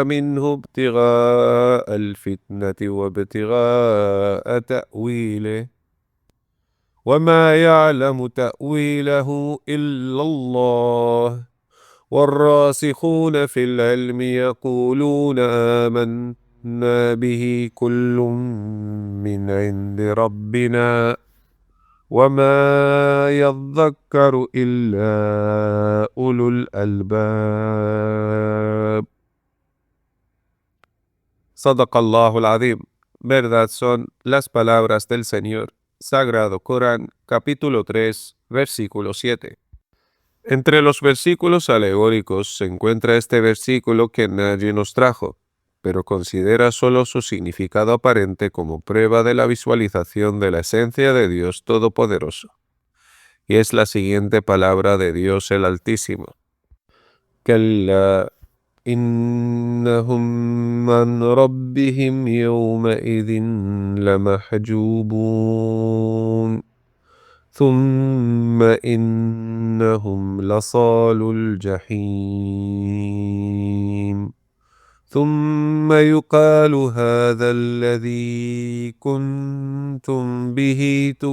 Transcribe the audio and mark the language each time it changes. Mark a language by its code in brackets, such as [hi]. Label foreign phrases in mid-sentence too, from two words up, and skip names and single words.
[ar] منه ابتغاء الفتنة وابتغاء تأويله وما يعلم تأويله إلا الله والراسخون في العلم يقولون آمنا به كل من عند ربنا وما يذكر إلا أولو الألباب. صدق الله العظيم. [es] Verdad son las palabras del Señor. Sagrado Corán, capítulo 3, versículo 7. Entre los versículos alegóricos se encuentra este versículo que nadie nos trajo, pero considera solo su significado aparente como prueba de la visualización de la esencia de Dios Todopoderoso. Y es la siguiente palabra de Dios el Altísimo. [ar] كلا إنهم عن ربهم يومئذ لمحجوبون ثم إنهم لصالو الجحيم ثم يقال هذا الذي كنتم به